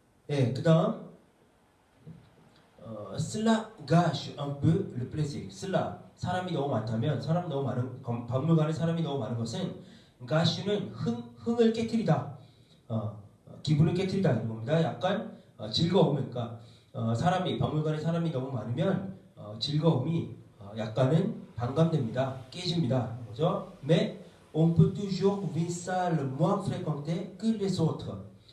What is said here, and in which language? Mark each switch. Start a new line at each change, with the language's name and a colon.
Korean: 예, 그다음
French: cela gâche un peu le plaisir.
Korean: cela 사람이 너무 많다면 사람 너무 많은 박물관에 사람이 너무 많은 것은 gâche는 흥을 깨트리다. 기분을 깨트리다 이런 겁니다. 약간 즐거움을 그러니까 박물관에 사람이 너무 많으면 즐거움이 약간은 반감됩니다. 깨집니다. 그죠? Mais
French: On peut toujours une salle moins fréquentée que les autres.